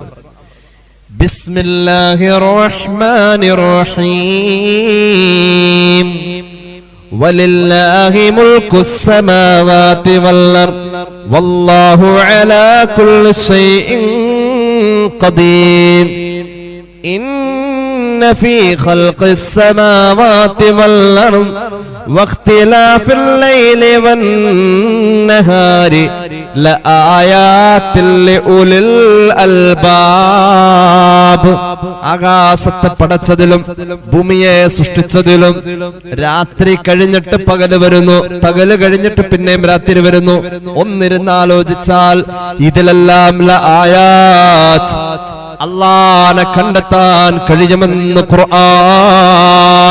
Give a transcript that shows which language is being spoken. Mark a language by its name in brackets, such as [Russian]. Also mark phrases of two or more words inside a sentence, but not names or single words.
[Arabic] بسم الله الرحمن الرحيم. ولله ملك السماوات والأرض والله على كل شيء قدير. إن في خلق السماوات والأرض واختلاف الليل والنهار لآيات لأولي الألباب. [Malayalam] ആകാശത്തെ പടച്ചതിലും ഭൂമിയെ സൃഷ്ടിച്ചതിലും രാത്രി കഴിഞ്ഞിട്ട് പകല് വരുന്നു, പകല് കഴിഞ്ഞിട്ട് പിന്നെയും രാത്രി വരുന്നു. ഒന്നിരുന്ന് ആലോചിച്ചാൽ ഇതിലെല്ലാം ലആയാത്ത്, അല്ലാഹനെ കണ്ടെത്താൻ കഴിയുമെന്ന് ഖുർആൻ.